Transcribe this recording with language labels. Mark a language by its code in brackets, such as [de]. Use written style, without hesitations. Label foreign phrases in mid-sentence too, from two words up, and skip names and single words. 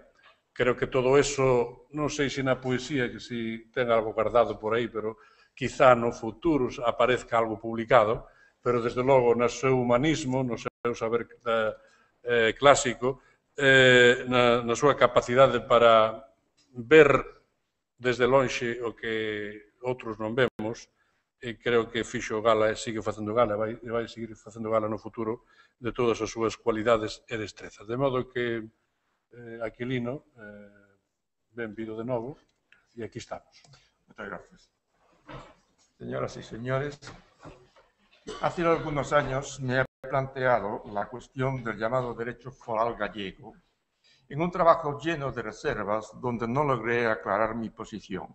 [gl] Creo que todo eso, non sei se na poesía, que si ten algo guardado por aí, pero quizá no futuro aparezca algo publicado, pero desde logo no seu humanismo, no seu saber clásico, na súa capacidade para ver desde lonxe o que outros non vemos, e creo que fixo gala e sigue facendo gala, e vai seguir facendo gala no futuro de todas as súas cualidades e destrezas. De modo que, Aquilino, benvido de novo, e aquí estamos. [es] Muchas gracias. Señoras y señores, hace algunos años me he planteado la cuestión del llamado derecho foral gallego en un trabajo lleno de reservas donde no logré aclarar mi posición.